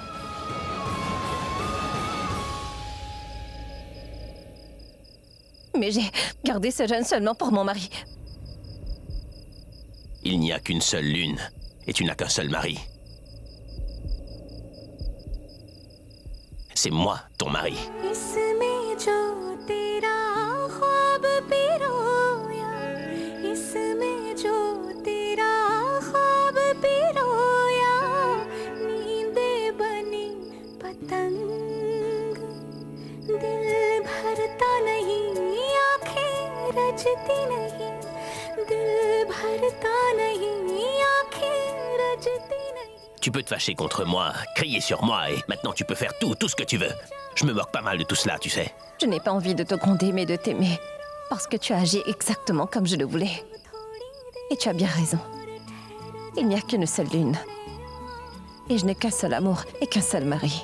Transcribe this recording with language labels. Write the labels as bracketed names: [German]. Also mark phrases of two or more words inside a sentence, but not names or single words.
[French] Mais j'ai gardé ce jeûne seulement pour mon mari. Il n'y a qu'une seule lune, et tu n'as qu'un seul mari. C'est moi, ton mari. [Hindi] इसमें जो तेरा ख्वाब पिरोया इसमें जो तेरा ख्वाब पिरोया नींदे बनी पतंग दिल भरता नहीं आंखें रजती नहीं दिल भरता नहीं आंखें रजती नहीं. [French] Tu peux te fâcher contre moi, crier sur moi, et maintenant tu peux faire tout ce que tu veux. Je me moque pas mal de tout cela, tu sais. Je n'ai pas envie de te gronder, mais de t'aimer. Parce que tu as agi exactement comme je le voulais. Et tu as bien raison. Il n'y a qu'une seule lune. Et je n'ai qu'un seul amour et qu'un seul mari.